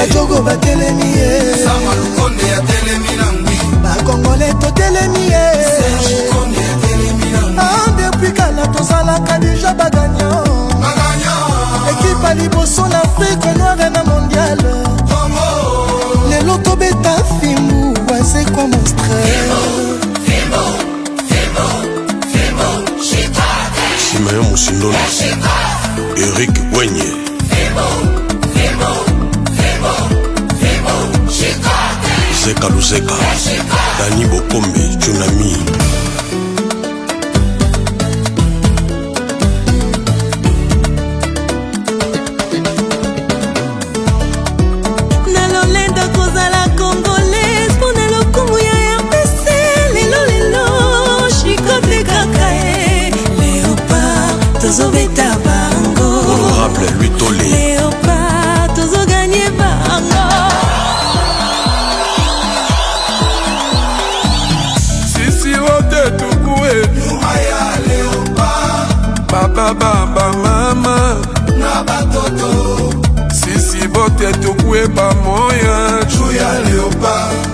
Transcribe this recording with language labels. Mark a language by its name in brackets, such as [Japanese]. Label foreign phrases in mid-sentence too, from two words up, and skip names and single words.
[Lingala] Bajogo ba télémié Congolais to télémié depuis Kala tozalaka déjà bagagnon Équipe à liboso [French] en Afrique noire et [Lingala] na mondiale Lelo tobeta fimbu [French] c'est quoi mon stress [Lingala] Simeon Musindolo Eric Wenye Zeka Luzeka Dani Bokombe Tsunami Nalolenda kozala congolaise Pona lokumu ya RDC Lelo Chicotte kaka Léopard tozobeta bango honorable Luitole Léopard tozoganye bango [Swahili] sisi wote tukue baba mama na batoto sisi vote tukue pamoya juu ya Léopard